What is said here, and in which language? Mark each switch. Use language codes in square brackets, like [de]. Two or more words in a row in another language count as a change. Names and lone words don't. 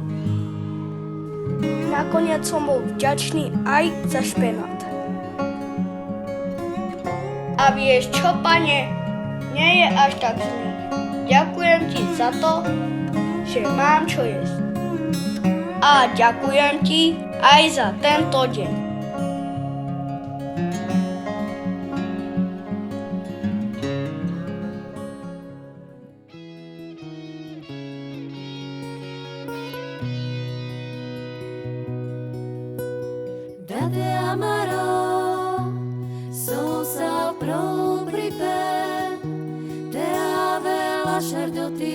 [sk] Nakoniec som bol vďačný aj za špenát. A vieš čo, pane? Nie je až tak zlý. Ďakujem ti za to, že mám čo jesť. A ďakujem ti aj za tento deň. [it] Da te amarò, solo proprio per te ave lasciarti